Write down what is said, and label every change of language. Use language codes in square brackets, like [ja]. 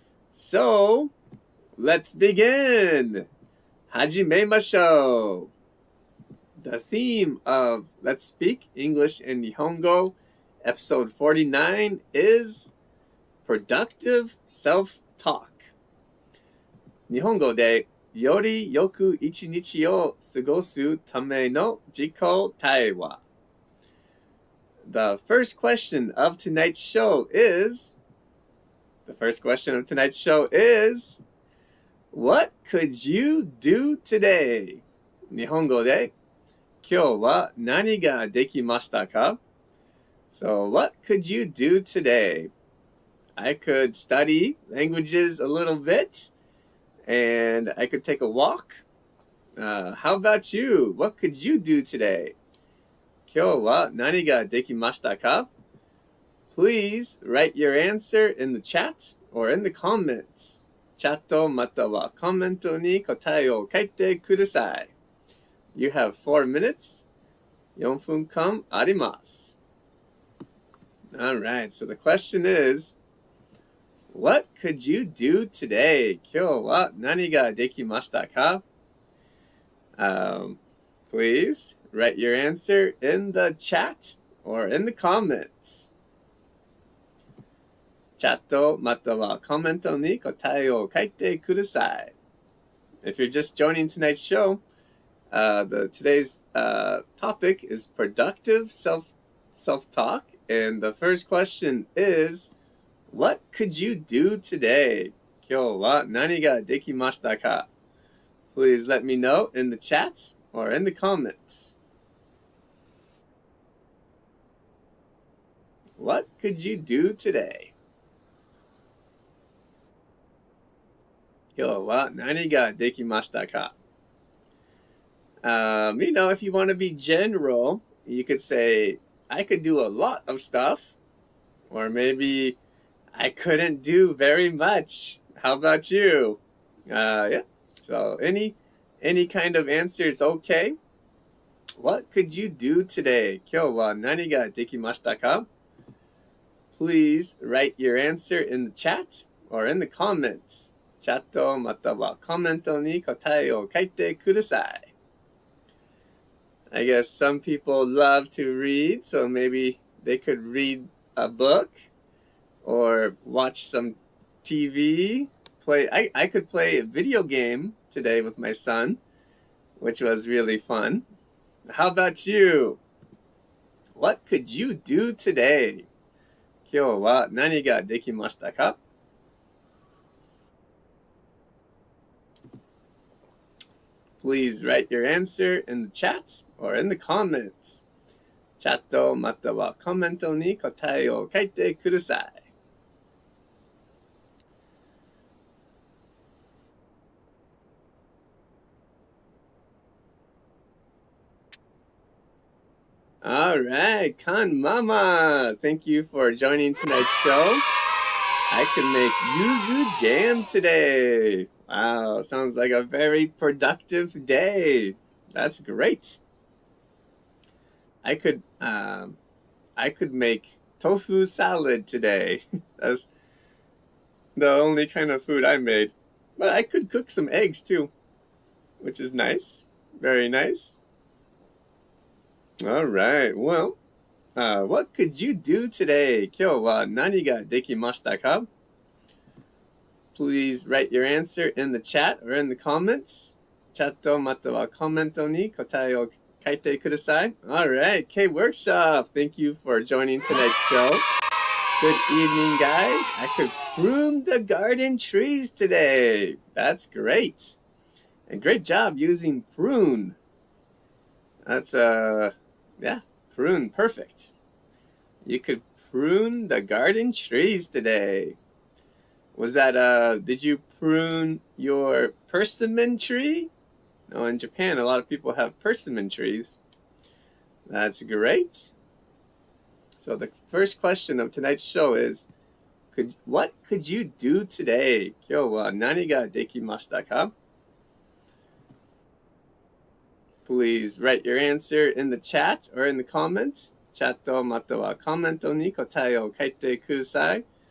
[en] So, let's begin! [ja] Hajimemashou! [en] The theme of Let's Speak English and Nihongo, episode 49, is productive self-talk. [ja] 日本語でよりよく一日を過ごすための自己対話。 [en] The first question of tonight's show is, what could you do today? [ja] 日本語で今日は何ができましたか? [en] So, what could you do today? I could study languages a little bit, and I could take a walk. How about you? What could you do today? [ja] 今日は何ができましたか? [en] Please write your answer in the chat or in the comments. [ja] チャットまたはコメントに答えを書いてください. [en] You have 4 minutes. [ja] 4分間あります. [en] Alright, so the question is, what could you do today? [ja] 今日は何ができましたか? [en] Please write your answer in the chat or in the comments. [ja] チャットまたはコメントに答えを書いてください. [en] If you're just joining tonight's show, today's topic is productive self-talk, and the first question is, what could you do today? [ja] 今日は何ができましたか? [en] Please let me know in the chat or in the comments. What could you do today? [ja] 今日は何ができましたか? [en] If you want to be general, you could say, I could do a lot of stuff, or maybe I couldn't do very much. How about you? Yeah. So any kind of answer is okay. What could you do today? [ja] 今日は何ができましたか? [en] Please write your answer in the chat or in the comments. [ja] チャットまたはコメントに答えを書いてください. [en] I guess some people love to read, so maybe they could read a book or watch some TV. I could play a video game today with my son, which was really fun. How about you? What could you do today? [ja] 今日は何ができましたか? [en] Please write your answer in the chat or in the comments. [ja] チャットまたはコメントに答えを書いてください. [en] Alright, Kan Mama, thank you for joining tonight's show. I could make yuzu jam today. Wow, sounds like a very productive day. That's great. I could make tofu salad today. That's the only kind of food I made. But I could cook some eggs too, which is nice. Very nice. All right. Well, what could you do today? [ja] 今日は何ができましたか? [en] Please write your answer in the chat or in the comments. [ja] チャットまたはコメントに答えを書いてください. [en] All right, K Workshop, thank you for joining tonight's show. Good evening, guys. I could prune the garden trees today. That's great. And great job using prune. That's, prune, perfect. You could prune the garden trees today. Was that, did you prune your persimmon tree? No, in Japan, a lot of people have persimmon trees. That's great. So the first question of tonight's show is, what could you do today? [ja] 今日は何ができましたか? [en] Please write your answer in the chat or in the comments. [ja] チャットまたはコメントに答えを書いてください.